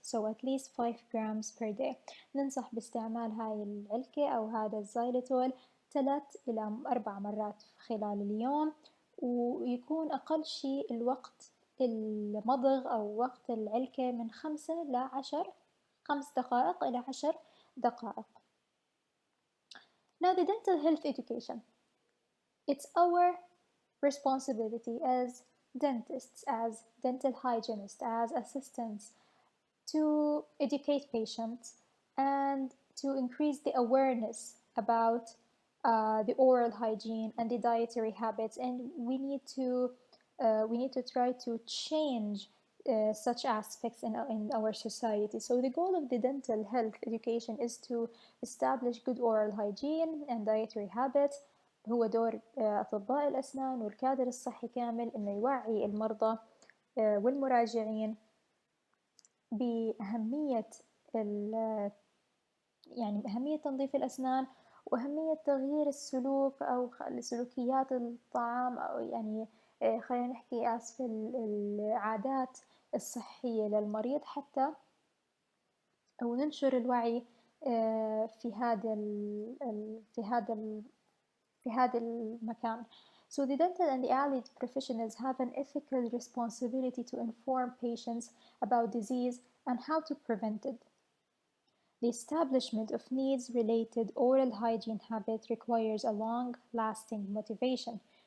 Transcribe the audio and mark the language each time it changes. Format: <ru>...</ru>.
<en>So at least 5 grams per day.</en> <ar>ننصح باستعمال هاي العلكة أو هذا الزايلتول 3 إلى 4 مرات خلال اليوم، ويكون أقل شيء الوقت المضغ أو وقت العلكة من 5 دقائق إلى 10 دقائق.</ar> <en>Now the dental health education. It's our responsibility as dentists, as dental hygienists, as assistants to educate patients and to increase the awareness about the oral hygiene and the dietary habits, and we need to try to change such aspects in our society. So the goal of the dental health education is to establish good oral hygiene and dietary habits.</en> <ar>هو دور أطباء الأسنان والكادر الصحي كامل إنه يوعي المرضى والمراجعين بأهمية يعني أهمية تنظيف الأسنان وأهمية تغيير السلوك أو سلوكيات الطعام، أو يعني خلينا نحكي العادات الصحية للمريض حتى أو ننشر الوعي في هذا المكان.</ar> <en>So the dental and the allied professionals have an ethical responsibility to inform patients about disease and how to prevent it. The establishment of needs-related oral hygiene habit requires a long-lasting motivation.</en>